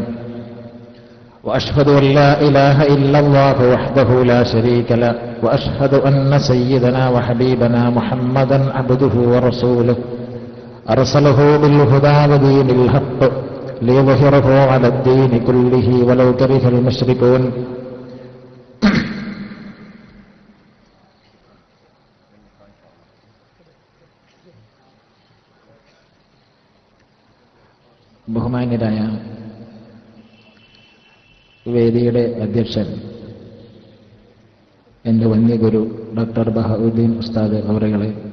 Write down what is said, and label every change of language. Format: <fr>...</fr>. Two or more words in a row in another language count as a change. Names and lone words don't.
<ar>وأشهد أن لا إله إلا الله وحده لا شريك له وأشهد أن سيدنا وحبيبنا محمدا عبده ورسوله أرسله بالهدى ودين الحق ليظهره على الدين كله ولو كره المشركون.</ar> <ml>ബഹുമാന്യരായ വേദിയുടെ അധ്യക്ഷൻ എൻ്റെ വന്യഗുരു ഡോക്ടർ ബഹഉദ്ദീൻ ഉസ്താദ് അവറുകളെ,</ml>